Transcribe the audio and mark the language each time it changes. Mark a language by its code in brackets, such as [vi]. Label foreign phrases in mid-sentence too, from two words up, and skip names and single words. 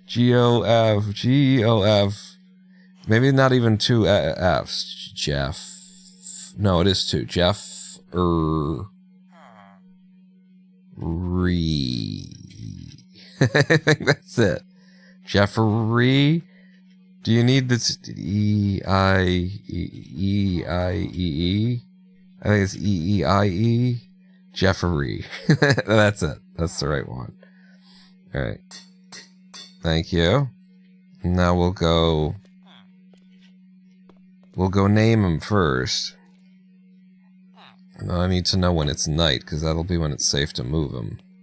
[en] Gof. Maybe not even two F's. Jeff. No, it is two. I think that's it. Jeffrey. Do you need this? E-I-E-E-I-E-E? I think it's E-E-I-E. Jeffrey. That's it. That's the right one. Alright. Thank you. Now we'll go name him first. I need to know when it's night, because that'll be when it's safe to move him.